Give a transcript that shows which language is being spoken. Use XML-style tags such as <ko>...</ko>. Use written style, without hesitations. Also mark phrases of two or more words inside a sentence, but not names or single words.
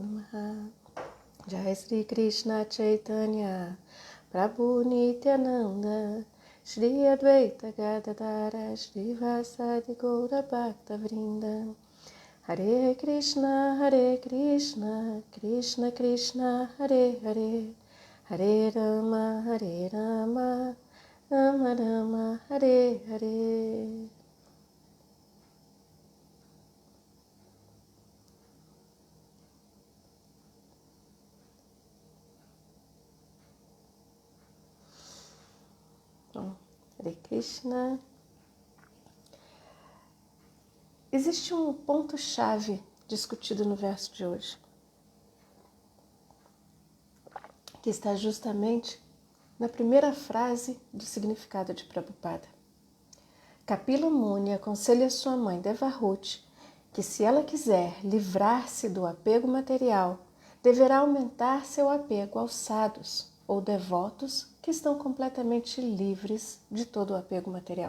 <sa>Namaha Jai Sri Krishna Chaitanya Prabhu Nityananda Shri Advaita Gadadara Shri Vasadi Gaura Bhakta Vrinda Hare Krishna Krishna Krishna Hare Hare Hare Rama Rama Rama Hare Hare.</sa> <pt>Bom, Hare Krishna. Existe um ponto-chave discutido no verso de hoje, que está justamente na primeira frase do significado de Prabhupada. Kapila Muni aconselha sua mãe Devahuti que, se ela quiser livrar-se do apego material, deverá aumentar seu apego aos sadhus, ou devotos, que estão completamente livres de todo o apego material.</pt>